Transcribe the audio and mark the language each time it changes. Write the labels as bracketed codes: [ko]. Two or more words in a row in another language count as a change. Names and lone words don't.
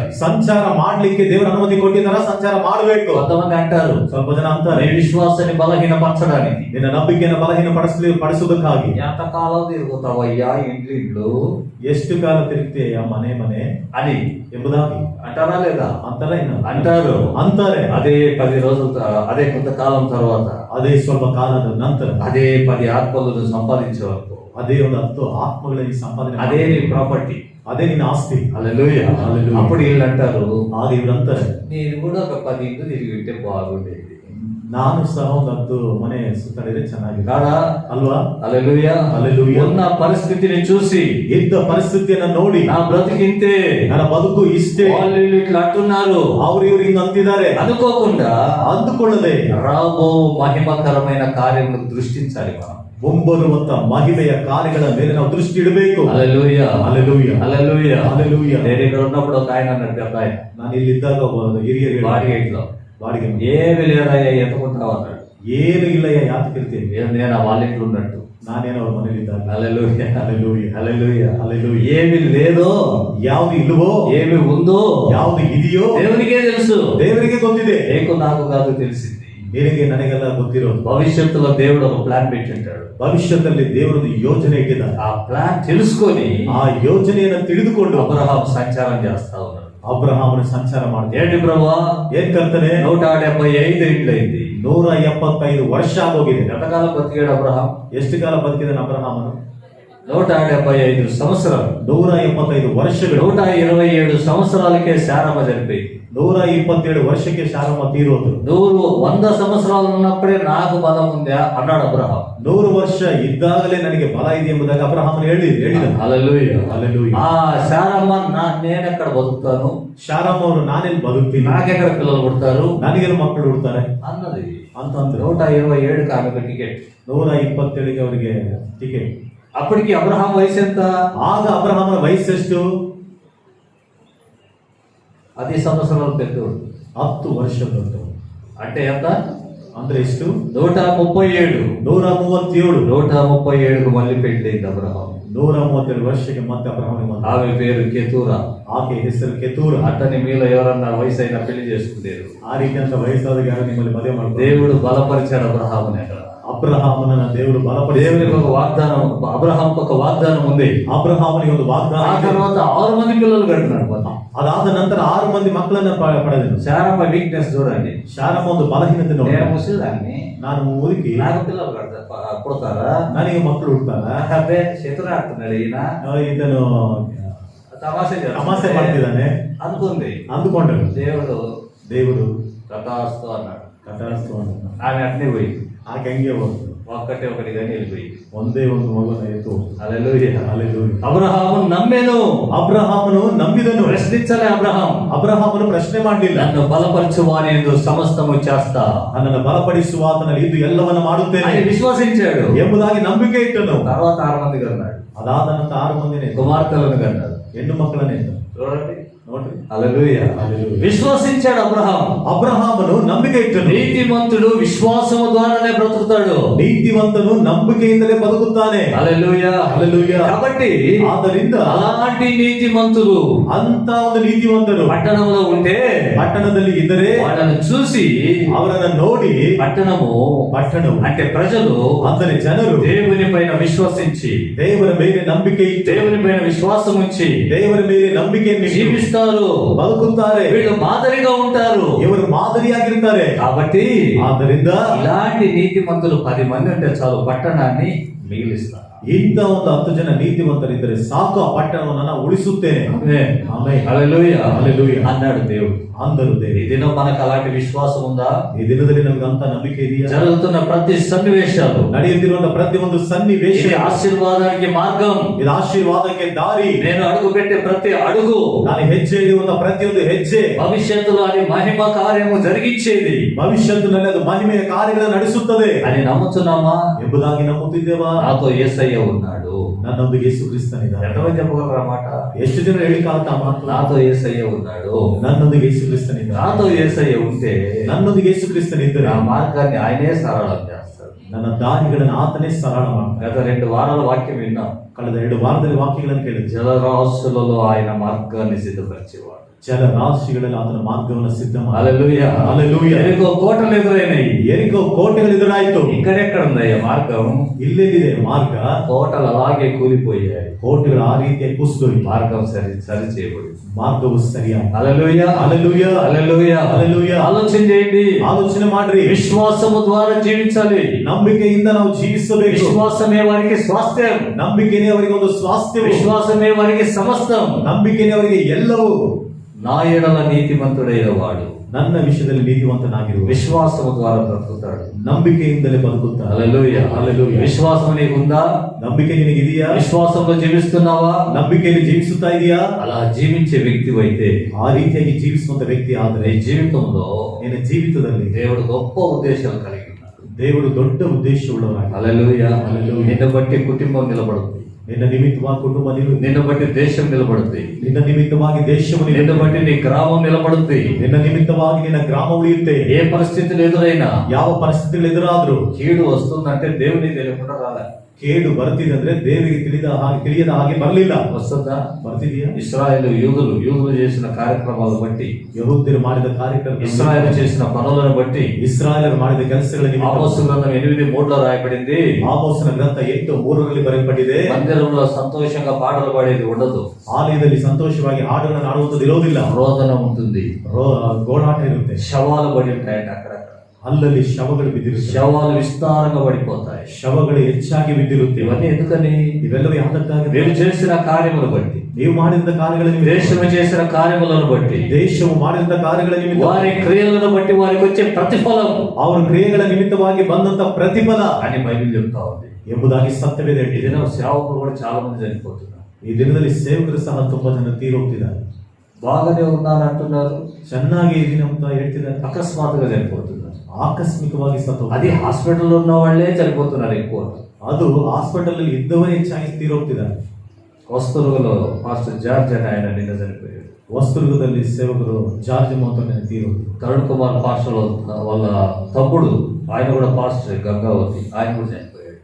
[kn] ಸಂಚಾರ ಮಾಡ್ಲಿಕ್ಕೆ ದೇವರ ಅನುಮತಿ ಕೊಟ್ಟಿದ್ದಾರ, ಸಂಚಾರ ಮಾಡಬೇಕು. [te] కొంతమంది అంటారు, [kn] ಸ್ವಲ್ಪ ಜನ ಅಂತಾರೆ, [te] నీ విశ్వాసాన్ని బలహీనపరచడానికి, [kn] ನಿನ್ನ ನಂಬಿಕೆಯನ್ನು ಬಲಹೀನ ಪಡಿಸುವುದಕ್ಕಾಗಿ [te] ఎంతకాలం తిరుగుతావయ్యా ఇండ్లు [kn] ಎಷ್ಟು ಕಾಲ ತಿರುಗ್ತೀಯ ಮನೆ ಮನೆ [te] అని [kn] ಎಂಬುದಾಗಿ [te] అంటారా లేదా? [kn] ಅಂತಾರ [te] అంటారు. [kn] ಅಂತಾರೆ. [te] అదే 10 రోజుల అదే కొంతకాలం తర్వాత, [kn] ಅದೇ ಸ್ವಲ್ಪ ಕಾಲದ ನಂತರ, [te] అదే 10 ఆత్మలను సంపాదించే వరకు, [kn] ಅದೇ ಒಂದು 10 ಆತ್ಮಗಳಲ್ಲಿ ಸಂಪಾದನೆ, [te] అదే నీ ప్రాపర్టీ, [kn] ಅದೇ ನಿನ್ನ ಆಸ್ತಿ. [te] హల్లెలూయా. హల్లెలూయా. అప్పుడు వీళ్ళు అంటారు, [kn] ಆ ದೇವರು ಅಂತಾರೆ, [te] నేను కూడా ఒక 10 ఇండ్లు తిరిగి ఉంటే బాగుండేది. [kn] ನಾನು ಸಹ ಒಂದು 10 ಮನೆ ಸುತ್ತಾಡಿದ್ರೆ ಚೆನ್ನಾಗಿದೆ [te] కాదా? [kn] ಅಲ್ವಾ? [te] హల్లెలూయా. హల్లెలూయా. ఉన్న పరిస్థితిని చూసి [kn] ಇದ್ದ ಪರಿಸ್ಥಿತಿಯನ್ನ ನೋಡಿ [te] నా బ్రతికింతే, [kn] ನನ್ನ ಬದುಕು ಇಷ್ಟೇ, [te] వాళ్ళు వీళ్ళు ఇట్లా అంటున్నారు [kn] ಅವ್ರು ಇವ್ರು ಹಿಂಗ್ ಅಂತಿದ್ದಾರೆ [te] అనుకోకుండా [kn] ಅಂದುಕೊಳ್ಳದೆ [te] రాబో మహిమకరమైన కార్యములకు దృష్టించాలి మనం. [kn] ಮುಂಬರುವಂತ ಮಹಿಮೆಯ ಕಾರ್ಯಗಳ ಮೇಲೆ ನಾವು ದೃಷ್ಟಿ ಇಡಬೇಕು. [te] హల్లెలూయా. హల్లెలూయా. హల్లెలూయా. హల్లెలూయా. నేను ఇక్కడ ఉన్నప్పుడు ఒక ఆయన అన్నాడు, పెద్ద ఆయన, [kn] ನಾನು ಇಲ್ಲಿದ್ದಾಗ ಒಬ್ಬ ಹಿರಿಯರು [te] బాడీ ఇంట్లో [kn] ಬಾಡಿಗೆ [te] ఏమి లేదయ్యా ఎత్తుకుంటావు అన్నాడు. [kn] ಏನು ಇಲ್ಲಯ್ಯ ಯಾತಕ್ಕಿರ್ತೀನಿ, [te] నేను ఆ వాళ్ళ ఇంట్లో ఉన్నట్టు. [kn] ನಾನೇನೋ ಅವ್ರ ಮನೇಲಿ ಇದ್ದಾಗ. [te] హల్లెలూయా. హల్లెలూయా. హల్లెలూయా. హల్లెలూయా. ఏమి లేదో, [kn] ಯಾವ್ದು ಇಲ್ವೋ, [te] ఏమి ఉందో [kn] ಯಾವ್ದು ಇದೆಯೋ [te] దేవునికే తెలుసు. [kn] ದೇವರಿಗೆ ಗೊತ್ತಿದೆ. [te] నీకు నాకు కాదు తెలిసింది. [kn] ನಿನಗೆ ನನಗೆಲ್ಲ ಗೊತ್ತಿರೋದು. [te] భవిష్యత్తులో దేవుడు ఒక ప్లాన్ పెట్టింటాడు. [kn] ಭವಿಷ್ಯದಲ್ಲಿ ದೇವರದು ಯೋಜನೆ ಇಟ್ಟಿದ್ದಾರೆ. [te] ఆ ప్లాన్ తెలుసుకొని [kn] ಆ ಯೋಜನೆಯನ್ನು ತಿಳಿದುಕೊಂಡು [te] అబ్రహాం సంచారం చేస్తా ఉన్నాడు. [kn] ಅಬ್ರಹಾಮನ ಸಂಚಾರ ಮಾಡ್ತಾರೆ. [te] ఏంటి ప్రభా, [kn] ಏನ್ ಕರ್ತನೆ, [te] 175 ఏండ్లైంది, [kn] 175 ವರ್ಷ ಆಗೋಗಿದೆ. [te] ఎంతకాలం బతికాడు అబ్రహాం? [kn] ಎಷ್ಟು ಕಾಲ ಬದುಕಿದಾನೆ ಅಬ್ರಹಾಮನು? [te] 175 సంవత్సరాలు. [kn] 175 ವರ್ಷಗಳು. [te] 127 సంవత్సరాలకే శారమ్మ చనిపోయింది. [kn] 127 ವರ್ಷಕ್ಕೆ ಶಾರಮ್ಮ ತೀರೋದು. [te] 100 సంవత్సరాలు ఉన్నప్పుడే నాకు బలం ఉందా అన్నాడు అబ్రహాం. [kn] 100 ವರ್ಷ ಇದ್ದಾಗಲೇ ನನಗೆ ಬಲ ಇದೆ ಎಂಬುದಾಗಿ ಅಬ್ರಹಾಮನು ಹೇಳಿದ. [te] హల్లెలూయా. హల్లెలూయా. ఆ శారమ్మ నేనెక్కడ బతుకుతాను, [kn] ಶಾರಮ್ಮ ಅವರು ನಾನೆಲ್ಲಿ ಬದುಕ್ತೀನಿ, [te] నాకెక్కడ పిల్లలు పుడతారు, [kn] ನನಗೇನು ಮಕ್ಕಳು ಹುಡ್ತಾರೆ [te] అన్నది. [kn] ಅಂತ ಅಂದ್ರು. [te] 127కి ఆమెకు టికెట్. [kn] 127ಗೆ ಅವರಿಗೆ ಟಿಕೆಟ್. [te] అప్పటికి అబ్రహాం వయసు ఎంత? [kn] ಆಗ ಅಬ್ರಹಾಮನ ವಯಸ್ಸೆಷ್ಟು? [te] 10 సంవత్సరాలు పెద్దోడు. [kn] 10 ವರ್ಷ ದೊಡ್ಡವರು. [te] అంటే ఎంత? [kn] ಅಂದ್ರೆ ಎಷ್ಟು? [te] 137. [kn] 137. [te] 137కు మళ్ళీ పెళ్ళైంది అబ్రహాం. [kn] 137 ವರ್ಷಕ್ಕೆ ಮತ್ತೆ ಅಬ್ರಹಾಮನಿಗೆ ಬಂದ. [te] ఆమె పేరు కెతూరా. [kn] ಆಕೆ ಹೆಸರು ಕೆತೂರ. [te] అట్టని మీలో ఎవరన్నా వయసు అయినా పెళ్లి చేసుకునేరు. [kn] ಆ ರೀತಿ ಅಂತ ವಯಸ್ಸಾದಾಗ ಯಾರು ನಿಮ್ಮಲ್ಲಿ ಮದುವೆ ಮಾಡ್ತಾರೆ? [te] దేవుడు బలపరిచాడు అబ్రహాముని. అక్కడ [kn] ಅಬ್ರಹಾಮನ ದೇವರು ಬಲಪಡಿಸಿ [te] దేవునికి ఒక వాగ్దానం, అబ్రహాంకి ఒక వాగ్దానం ఉంది. [kn] ಅಬ್ರಹಾಮನಿಗೆ ಒಂದು ವಾಗ್ದಾನ. [te] ఆ తర్వాత 6 మంది పిల్లలు కట్టినాడు. [kn] ಅದಾದ ನಂತರ 6 ಮಂದಿ ಮಕ್ಕಳನ್ನ ಪಡೆದನು. [te] శారమ్మ వీక్నెస్ చూడండి. [kn] ಶಾರಮ್ಮ ಒಂದು ಬಲಹೀನತೆ ನೋಡಿ. [te] నేను ముసలిదాన్ని, [kn] ನಾನು ಮುದುಕಿ, [te] నాకు పిల్లలు పుడతారా, [kn] ನನಗೆ ಮಕ್ಕಳು ಹುಡ್ತಾರ? [te] అబ్బే చేతులు ఆడుతున్నాడు ఈయన, [kn] ಇದನ್ನು ತಮಾಷೆ ಮಾಡ್ತಿದ್ದಾನೆ [te] అనుకుంది. [kn] ಅಂದುಕೊಂಡರು. ದೇವರು [te] తథాస్తు అన్నాడు. [kn] ಕಥಾಸ್ತು ಅಂತ. [te] ఆమె అట్నే పోయి [kn] ಆಕೆ ಹಂಗೆ ಹೋಗ್ತು. [te] ఒకటి కానీ వెళ్ళిపోయి. [kn] ಒಂದೇ ಒಂದು ಮಗನ ಎತ್ತು. [te] హల్లెలూయా. [kn] ಹಲ್ಲೆಲೂಯಾ. [te] అబ్రహాము నమ్మెను. [kn] ಅಬ್ರಹಾಮನು ನಂಬಿದನು. [te] ప్రశ్నించలే అబ్రహాం. [kn] ಅಬ್ರಹಾಮನು ಪ್ರಶ್ನೆ ಮಾಡಲಿಲ್ಲ. [te] నన్ను బలపరచు వాని యందు సమస్తము చేస్తా, [kn] ನನ್ನನ್ನು ಬಲಪಡಿಸುವ ಆತನಲ್ಲಿ ಇದು ಎಲ್ಲವನ್ನ ಮಾಡುತ್ತೇನೆ [te] ఆయన విశ్వసించాడు. [kn] ಎಂಬುದಾಗಿ ನಂಬಿಕೆ ಇಟ್ಟನು. [te] తర్వాత 6 మంది కన్నాడు. [kn] ಅದಾದ ನಂತರ 6 ಮಂದಿನೇ [te] కుమార్తెలను కన్నాడు. [kn] ಹೆಣ್ಣು ಮಕ್ಕಳನ್ನೇ ಇದ್ದ. [te] చూడండి. [kn] ನೋಡ್ರಿ. [te] హల్లెలూయా. హల్లెలూయా. విశ్వసించాడు అబ్రహాం. [kn] ಅಬ್ರಹಾಮನು ನಂಬಿಕೆ ಇಟ್ಟನು. [te] నీతిమంతుడు విశ్వాసము ద్వారానే బ్రతుకుతాడు. [kn] ನೀತಿವಂತನು ನಂಬಿಕೆಯಿಂದಲೇ ಬದುಕುತ್ತಾನೆ. [te] హల్లెలూయా. హల్లెలూయా. కాబట్టి [kn] ಆದ್ದರಿಂದ [te] అలాంటి నీతిమంతులు [kn] ಅಂತ ಒಂದು ನೀತಿವಂತರು [te] పట్టణంలో ఉంటే [kn] ಪಟ್ಟಣದಲ್ಲಿ ಇದ್ದರೆ [te] వాళ్ళని చూసి [kn] ಅವರನ್ನ ನೋಡಿ [te] పట్టణము అంటే ప్రజలు [kn] ಅಂದರೆ ಜನರು [te] దేవుని పైన విశ్వసించి, [kn] ದೇವರ ಮೇಲೆ ನಂಬಿಕೆ ಇಟ್ಟು, [te] దేవుని పైన విశ్వాసం ఉంచి [kn] ದೇವರ ಮೇಲೆ ನಂಬಿಕೆಯನ್ನು [te] జీవిస్తారు, [kn] ಬದುಕುತ್ತಾರೆ. [te] వీళ్ళు మాదిరిగా ఉంటారు. [kn] ಇವರು ಮಾದರಿಯಾಗಿರ್ತಾರೆ. [te] కాబట్టి [kn] ಆದ್ದರಿಂದ [te] ఇలాంటి నీతిమంతులు 10 మంది ఉంటే చాలు పట్టణాన్ని మిగిలిస్తారు. [kn] ಇಂಥ ಒಂದು 10 ಜನ ನೀತಿವಂತರಿದ್ದರೆ ಸಾಕು, ಆ ಪಟ್ಟಣವನ್ನು ನಾನು ಉಳಿಸುತ್ತೇನೆ. [te] ఆమేన్. [kn] ಆಮೆನ್. [te] హల్లెలూయా. హల్లెలూయా. అన్నాడు దేవుడు. అందరూ ఈ [kn] ದೇವರು. [te] దినం మనకు అలాంటి విశ్వాసం ఉందా? [kn] ಈ ದಿನದಲ್ಲಿ ನಮಗೆ ಅಂತ ನಂಬಿಕೆ ಇದೆಯಾ? [te] జరుగుతున్న ప్రతి సన్నివేశాలు, [kn] ನಡೆಯುತ್ತಿರುವಂತಹ ಪ್ರತಿಯೊಂದು ಸನ್ನಿವೇಶ [te] ఇది ఆశీర్వాదానికి మార్గం. [kn] ಇದು ಆಶೀರ್ವಾದಕ್ಕೆ ದಾರಿ. [te] నేను అడుగు పెట్టే ప్రతి అడుగు, [kn] ನಾನು ಹೆಜ್ಜೆ ಇಡುವಂತಹ ಪ್ರತಿಯೊಂದು ಹೆಜ್ಜೆ [te] భవిష్యత్తులో అది మహిమ కార్యము జరిగించేది [kn] ಭವಿಷ್ಯತ್ತಿನಲ್ಲಿ ಅದು ಮಹಿಮೆಯ ಕಾರ್ಯಗಳನ್ನು ನಡೆಸುತ್ತದೆ [te] అని నమ్ముతున్నామా? [kn] ಎಂಬುದಾಗಿ ನಂಬುತ್ತಿದ್ದೇವಾ? [te] నాతో యేసయ్య ఉన్నాడు. [kn] ನನ್ನೊಂದಿಗೆ ಯೇಸು ಕ್ರಿಸ್ತನಿದ್ದಾನೆ. [te] ఎంతమంది చెప్పగలరా మాట? [kn] ಎಷ್ಟು ಜನ ಹೇಳಿಕಾಲತ ಮಾತು? [te] నాతో యేసయ్య ఉన్నాడు. [kn] ನನ್ನೊಂದಿಗೆ ಯೇಸು ಕ್ರಿಸ್ತನಿದ್ದಾನೆ. [te] నాతో యేసయ్య ఉంటే [kn] ನನ್ನೊಂದಿಗೆ ಯೇಸು ಕ್ರಿಸ್ತನಿದ್ದರೆ [te] నా మార్గాన్ని ఆయనే సరళం చేస్తాడు. [kn] ನನ್ನ ದಾರಿಗಳನ್ನು ಆತನೇ ಸರಳ ಮಾಡ್ತಾನೆ. [te] గత 2 వారాల వాక్యం విన్నాం. [kn] ಕಳೆದ 2 ವಾರದಲ್ಲಿ ವಾಕ್ಯಗಳನ್ನು ಕೇಳಿದ್ವಿ. [te] జలరాశులలో ఆయన మార్గాన్ని సిద్ధపరిచేవాడు. [kn] ಜಲರಾಶಿಗಳಲ್ಲಿ ಆತನ ಮಾರ್ಗವನ್ನು ಸಿದ್ಧ ಮಾಡಿ. [te] హల్లెలూయా. హల్లెలూయా. ఎరికో కోటలు ఎదురైనాయి. [kn] ಎರಿಕೋ ಕೋಟೆಗಳು ಎದುರಾಯಿತು. [te] ఇక్కడెక్కడ ఉందయ్యా మార్గం? [kn] ಇಲ್ಲೆಲ್ಲಿದೆ ಮಾರ್ಗ? [te] కోటలు అలాగే కూలిపోయాయి. [kn] ಕೋಟೆಗಳು ಆ ರೀತಿಯಾಗಿ ಕುಸಿದೋಯ್ತು. [te] మార్గం సరి చేయబడింది. [kn] ಮಾರ್ಗವು ಸರಿಯಾಗಿ. [te] హల్లెలూయా. హల్లెలూయా. హల్లెలూయా. హల్లెలూయా. ఆలోచన చేయండి. [kn] ಆಲೋಚನೆ ಮಾಡ್ರಿ. [te] విశ్వాసము ద్వారా జీవించాలి. [kn] ನಂಬಿಕೆಯಿಂದ ನಾವು ಜೀವಿಸಬೇಕು. [te] విశ్వాసమే వారికి స్వాస్థ్యం. [kn] ನಂಬಿಕೆನೇ ಅವರಿಗೆ ಒಂದು ಸ್ವಾಸ್ಥ್ಯ. [te] విశ్వాసమే వారికి సమస్తం. [kn] ನಂಬಿಕೆನೇ ಅವರಿಗೆ ಎಲ್ಲವೂ. [te] నా ఎడల నీతిమంతుడైన వాడు [kn] ನನ್ನ ವಿಷಯದಲ್ಲಿ ನೀತಿವಂತನಾಗಿರು. [te] విశ్వాసము ద్వారా బ్రతుకుతాడు. [kn] ನಂಬಿಕೆಯಿಂದಲೇ ಬದುಕುತ್ತಾನೆ. [te] హల్లెలూయా. హల్లెలూయా. విశ్వాసం నీకుందా? [kn] ನಂಬಿಕೆ ನಿನಗಿದೆಯಾ? [te] విశ్వాసంలో జీవిస్తున్నావా? [kn] ನಂಬಿಕೆಯಲ್ಲಿ ಜೀವಿಸುತ್ತಾ ಇದೆಯಾ? [te] అలా జీవించే వ్యక్తివైతే [kn] ಆ ರೀತಿಯಾಗಿ ಜೀವಿಸುವಂತ ವ್ಯಕ್ತಿ ಆದರೆ [te] నీ జీవితంలో [kn] ನಿನ್ನ ಜೀವಿತದಲ್ಲಿ [te] దేవుడు గొప్ప ఉద్దేశాలు కలిగి ఉన్నాడు. [kn] ದೇವರು ದೊಡ್ಡ ಉದ್ದೇಶವುಳ್ಳವರಾಗಿ. [te] హల్లెలూయా. హల్లెలూయా. నిన్ను బట్టి కుటుంబం నిలబడుతుంది. [kn] ನಿನ್ನ ನಿಮಿತ್ತವಾಗಿ ಕುಟುಂಬ [te] నిన్ను బట్టి దేశం నిలబడుతుంది. [kn] ನಿನ್ನ ನಿಮಿತ್ತವಾಗಿ ದೇಶವು [te] నిన్ను బట్టి నీ గ్రామం నిలబడుతుంది. [kn] ನಿನ್ನ ನಿಮಿತ್ತವಾಗಿ ನಿನ್ನ ಗ್ರಾಮ ಉಳಿಯುತ್ತೆ. [te] ఏ పరిస్థితులు ఎదురైనా, [kn] ಯಾವ ಪರಿಸ್ಥಿತಿಗಳು ಎದುರಾದ್ರೂ [te] కీడు వస్తుందంటే దేవుని తెలియకుండా రాలే. [kn] ಕೇಡು ಬರ್ತಿದೆ ಅಂದ್ರೆ ದೇವರಿಗೆ ತಿಳಿಯದ ಹಾಗೆ ಬರಲಿಲ್ಲ. [te] వస్తుందా? [kn] ಬರ್ತಿದೆಯಾ? [te] ఇశ్రాయేల్ యూదులు చేసిన కార్యక్రమాలను బట్టి, [kn] ಯಹೂದ್ಯರು ಮಾಡಿದ ಕಾರ್ಯಕ್ರಮ, [te] ఇశ్రాయేల్ చేసిన పనులను బట్టి, [kn] ಇಸ್ರಾಯೇಲರು ಮಾಡಿದ ಕೆಲಸಗಳ ನಿಮಿತ್ತ [te] ఆమోసు గ్రంథం 8:3 రాయబడింది. [kn] ಆಮೋಸನ ಗ್ರಂಥ 8:3 ಬರೆಯಲ್ಪಟ್ಟಿದೆ. [te] మందిరంలో సంతోషంగా పాటలు పాడేది ఉండదు. [kn] ಆಲಯದಲ್ಲಿ ಸಂತೋಷವಾಗಿ ಹಾಡುಗಳನ್ನು ಆಡುವಂಥದ್ದು ಇರೋದಿಲ್ಲ. [te] రోదన ఉంటుంది. [kn] ಗೋಳಾಟ ಇರುತ್ತೆ. [te] శవాలు పడి ఉంటాయండి అక్కడక్కడ. [kn] ಅಲ್ಲಲ್ಲಿ ಶವಗಳು ಬಿದ್ದಿರುತ್ತೆ. [te] శవాలు విస్తారంగా పడిపోతాయి. [kn] ಶವಗಳು ಹೆಚ್ಚಾಗಿ ಬಿದ್ದಿರುತ್ತೆ. [te] ఇవన్నీ ఎందుకని? [kn] ಇವೆಲ್ಲವೂ ಯಾವುದಕ್ಕಾಗಿ? [te] మీరు చేసిన కార్యములు బట్టి, [kn] ನೀವು ಮಾಡಿದ ಕಾರ್ಯಗಳ ನಿಮಿತ್ತ, [te] దేశము చేసిన కార్యములను బట్టి, [kn] ದೇಶವು ಮಾಡಿದ ಕಾರ್ಯಗಳ ನಿಮಿತ್ತ, [te] వారి క్రియలను బట్టి వారికి వచ్చే ప్రతిఫలం, [kn] ಅವರ ಕ್ರಿಯೆಗಳ ನಿಮಿತ್ತವಾಗಿ ಬಂದಂತ ಪ್ರತಿಫಲ [te] అని బైబిల్ చెప్తా ఉంది. [kn] ಎಂಬುದಾಗಿ ಸತ್ಯವಿದೆ. [te] ఈ దినం సేవకులు కూడా చాలా మంది చనిపోతున్నారు. [kn] ಈ ದಿನದಲ್ಲಿ ಸೇವಕರು ಸಹ ತುಂಬಾ ಜನ ತೀರೋಗ್ತಿದ್ದಾರೆ. [te] బాగానే ఉన్నానంటున్నారు, [kn] ಚೆನ್ನಾಗಿ ಇದೀನಿ ಅಂತ ಹೇಳ್ತಿದ್ದಾರೆ, [te] అకస్మాత్తుగా చనిపోతున్నారు. [kn] ಆಕಸ್ಮಿಕವಾಗಿ ಸತ್ತು. [te] అది హాస్పిటల్లో ఉన్న వాళ్ళే చనిపోతున్నారు ఎక్కువ. [kn] ಅದು ಹಾಸ್ಪಿಟಲ್ ಅಲ್ಲಿ ಇದ್ದವರೇ ಹೆಚ್ಚಾಗಿ ತೀರೋಗ್ತಿದ್ದಾರೆ. [te] వస్తువులలో పాస్టర్ జార్జ్ అని ఆయన నిన్న చనిపోయాడు. [kn] ವಸ್ತುರ್ಗದಲ್ಲಿ ಸೇವಕರು ಜಾರ್ಜ್ ಮೋಹನ್ ತೀರೋದು. [te] తరుణ్ కుమార్ పాస్టర్ వాళ్ళ తమ్ముడు, ఆయన కూడా పాస్టర్ గంగావతి, ఆయన కూడా చనిపోయాడు.